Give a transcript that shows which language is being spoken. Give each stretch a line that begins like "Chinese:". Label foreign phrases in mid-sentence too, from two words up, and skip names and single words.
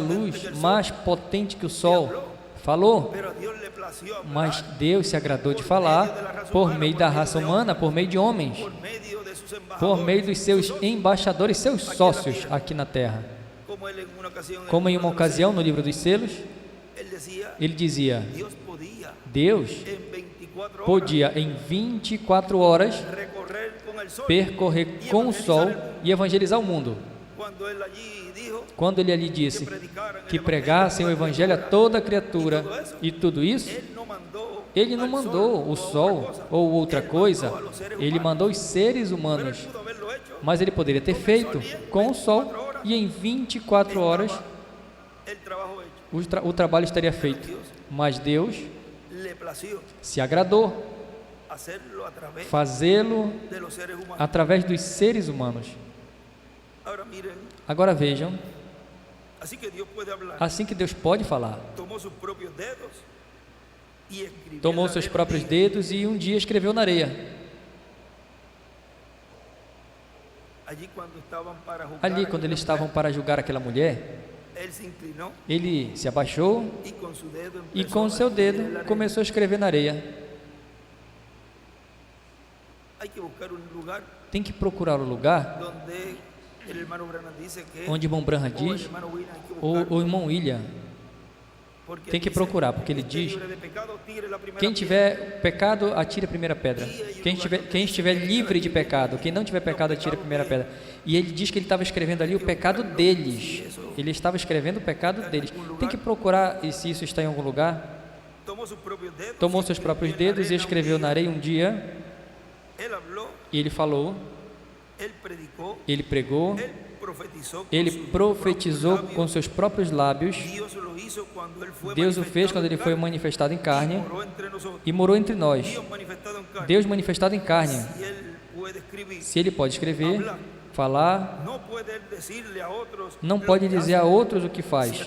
Spanish: más potente luz que el sol.
Portuguese: mais potente que o sol, falou.
Spanish: Pero a Dios le plació hablar
Portuguese: Mas Deus se agradou de falar por meio da raça humana, por meio de homens,
Spanish: por medio de sus
Portuguese: por meio
Spanish: embajadores,
Portuguese: dos seus embaixadores, seus sócios aqui na terra.
Spanish: como él en una ocasión,
Portuguese: Como em uma ocasião no livro dos selos,
Spanish: él decía,
Portuguese: ele dizia:
Spanish: Dios podía
Portuguese: Deus
Spanish: en 24 horas
Portuguese: podia em 24 horas
Spanish: recorrer con el sol.
Portuguese: percorrer com o sol e evangelizar o mundo.
Spanish: Cuando él allí dijo
Portuguese: Quando ele ali disse
Spanish: predicaran que el
Portuguese: pregassem o evangelho a toda criatura e tudo isso, ele não mandou o sol ou outra coisa, ele mandou os seres humanos.
Spanish: pudo haberlo hecho,
Portuguese: Mas ele poderia ter feito com o sol e em 24 horas
Spanish: el trabajo hecho.
Portuguese: o trabalho estaria feito. Mas Deus
Spanish: Le plació
Portuguese: se agradou
Spanish: hacerlo a través
Portuguese: fazê-lo
Spanish: de los seres humanos.
Portuguese: através dos seres humanos.
Spanish: Ahora miren,
Portuguese: Agora vejam,
Spanish: así que Dios puede hablar.
Portuguese: assim que Deus pode falar.
Spanish: Tomó sus propios dedos y escribió
Portuguese: Tomou
Spanish: en la
Portuguese: seus
Spanish: arena.
Portuguese: próprios dedos e um dia escreveu na areia.
Spanish: Allí cuando estaban para juzgar
Portuguese: Ali,
Spanish: a
Portuguese: quando
Spanish: aquella
Portuguese: eles estavam
Spanish: mujer,
Portuguese: para julgar aquela mulher,
Spanish: él se inclinó
Portuguese: ele se abaixou
Spanish: y con su dedo
Portuguese: e
Spanish: empezó
Portuguese: com o
Spanish: a
Portuguese: seu
Spanish: escribir en la
Portuguese: dedo
Spanish: arena.
Portuguese: começou a escrever na areia.
Spanish: Hay que buscar un lugar
Portuguese: Tem que procurar o lugar
Spanish: donde el hermano Branham dice que
Portuguese: onde irmão Branham o
Spanish: el
Portuguese: diz,
Spanish: hermano William hay que
Portuguese: ou
Spanish: buscar,
Portuguese: o irmão William.
Spanish: porque
Portuguese: Tem que
Spanish: dice,
Portuguese: procurar, porque ele
Spanish: "Esté
Portuguese: diz:
Spanish: libre de pecado, tire la primera
Portuguese: quem
Spanish: piedra".
Portuguese: tiver pecado, atire a primeira pedra. Quem estiver livre de pecado, quem não tiver pecado, atire a primeira pedra. E ele diz que ele estava escrevendo ali o pecado deles. Ele estava escrevendo o pecado deles. Tem que procurar e se isso está em algum lugar.
Spanish: Tomó sus propios dedos,
Portuguese: Tomou seus próprios dedos e escreveu na areia um dia.
Spanish: él habló,
Portuguese: E ele falou,
Spanish: él predicó,
Portuguese: ele pregou,
Spanish: él
Portuguese: Ele profetizou com seus próprios lábios. Deus o fez quando ele foi manifestado em carne e morou entre nós. Deus manifestado em carne. Se ele pode escrever, falar, não pode dizer a outros o que faz.